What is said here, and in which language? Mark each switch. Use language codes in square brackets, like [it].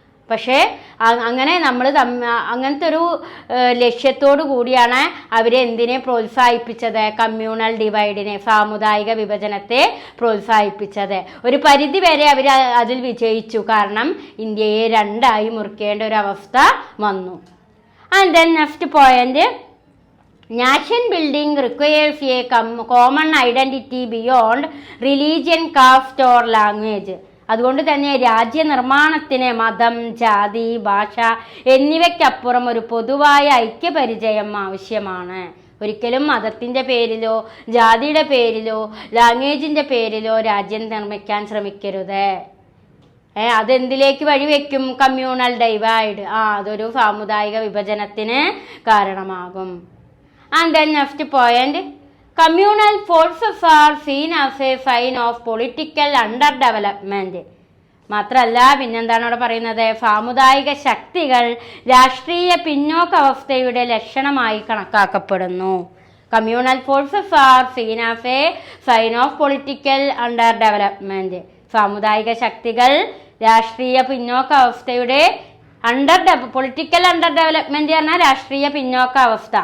[ml] പക്ഷേ അങ്ങനെ അങ്ങനത്തെ ഒരു ലക്ഷ്യത്തോടു കൂടിയാണ് അവരെ എന്തിനെ പ്രോത്സാഹിപ്പിച്ചത്? കമ്മ്യൂണൽ ഡിവൈഡിനെ, സാമുദായിക വിഭജനത്തെ പ്രോത്സാഹിപ്പിച്ചത്. ഒരു പരിധി വരെ അവർ അതിൽ വിജയിച്ചു. കാരണം ഇന്ത്യയെ രണ്ടായി മുറിക്കേണ്ട ഒരു അവസ്ഥ വന്നു. [en] And then next point, nation building requires a common identity beyond religion, caste or language. [ml] അതുകൊണ്ട് തന്നെ രാജ്യനിർമ്മാണത്തിന് മതം, ജാതി, ഭാഷ എന്നിവയ്ക്കപ്പുറം ഒരു പൊതുവായ ഐക്യപരിചയം ആവശ്യമാണ്. ഒരിക്കലും മതത്തിൻ്റെ പേരിലോ ജാതിയുടെ പേരിലോ ലാംഗ്വേജിൻ്റെ പേരിലോ രാജ്യം നിർമ്മിക്കാൻ ശ്രമിക്കരുത്. അതെന്തിലേക്ക് വഴിവെക്കും? കമ്മ്യൂണൽ ഡൈവൈഡ്. അതൊരു സാമുദായിക വിഭജനത്തിന് കാരണമാകും. [en] And then next point, communal forces are seen as a sign of political underdevelopment. [ml] മാത്രമല്ല പിന്നെന്താണ് അവിടെ പറയുന്നത്? സാമുദായിക ശക്തികൾ രാഷ്ട്രീയ പിന്നോക്കാവസ്ഥയുടെ ലക്ഷണമായി കണക്കാക്കപ്പെടുന്നു. [en] Communal forces are seen as a sign of political under development. [ml] സാമുദായിക ശക്തികൾ രാഷ്ട്രീയ പിന്നോക്കാവസ്ഥയുടെ പൊളിറ്റിക്കൽ അണ്ടർ ഡെവലപ്മെന്റ് പറഞ്ഞാൽ രാഷ്ട്രീയ പിന്നോക്കാവസ്ഥ.